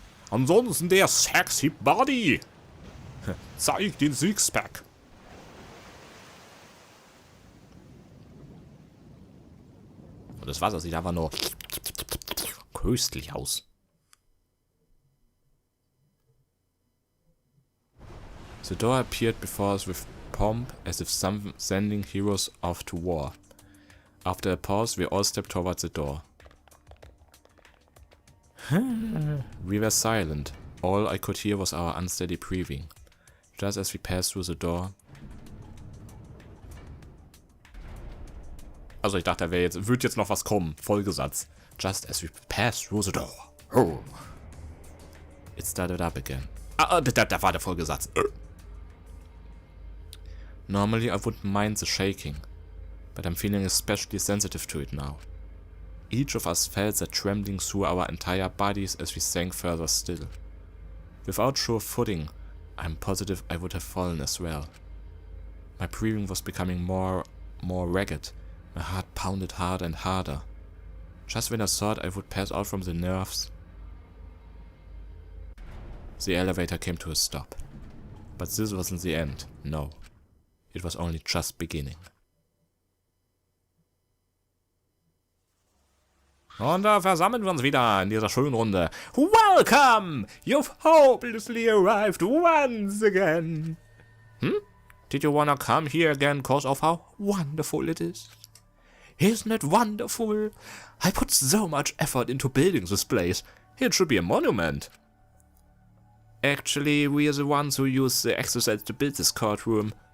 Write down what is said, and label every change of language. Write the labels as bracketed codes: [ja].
[de] Ansonsten der sexy Body. Zeig den Sixpack. Und das Wasser sieht einfach nur köstlich aus. [en] The door appeared before us with pomp, as if sending heroes off to war. After a pause, we all stepped towards the door. We were silent. All I could hear was our unsteady breathing. Just as we passed through the door. [de] Also ich dachte, wird jetzt noch was kommen. Folgesatz. [en] Just as we passed through the door. Oh. It started up again. [de] Da war der Folgesatz. [en] Normally I wouldn't mind the shaking, but I'm feeling especially sensitive to it now. Each of us felt that trembling through our entire bodies as we sank further still. Without sure footing, I'm positive I would have fallen as well. My breathing was becoming more ragged. My heart pounded harder and harder. Just when I thought I would pass out from the nerves, the elevator came to a stop. But this wasn't the end, no. It was only just beginning. [de] Und da versammeln wir uns wieder in dieser schönen Runde. [en] Welcome! You've hopelessly arrived once again. Did you wanna come here again cause of how wonderful it is? Isn't it wonderful? I put so much effort into building this place. It should be a monument. Actually, we are the ones who used the exercise to build this courtroom.